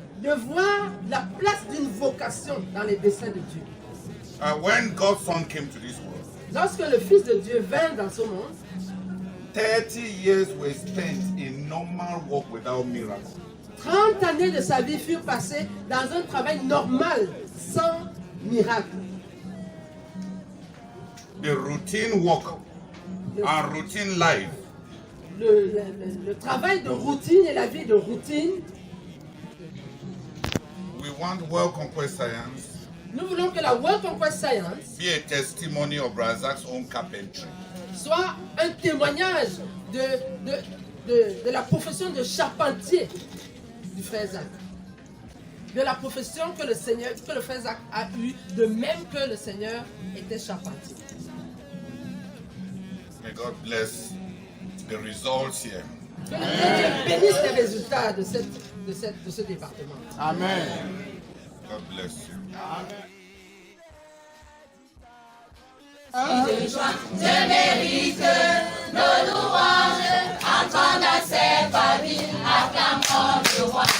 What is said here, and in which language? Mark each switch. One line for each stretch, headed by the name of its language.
French: de voir la place d'une vocation dans les desseins de Dieu.
English: When God's Son came to this world,
French: Lorsque le Fils de Dieu vint dans ce monde,
English: 30 years were spent in normal work without miracle.
French: 30 années de sa vie furent passées dans un travail normal, sans miracle.
English: The routine work and routine life
French: Le travail de routine et la vie de routine.
English: we want World Conquest Science
French: Nous voulons que la World Conquest Science
English: be a testimony of Razak's own carpentry.
French: soit un témoignage de la profession de charpentier du frère Zach. De la profession que le frère Zach a eue, de même que le Seigneur était charpentier.
English: May God bless the results here.
French: Que Dieu bénisse les résultats de ce département.
English: Amen. God bless you.
French: Je mérite nos louanges, entendre à ses familles, acclamons le roi.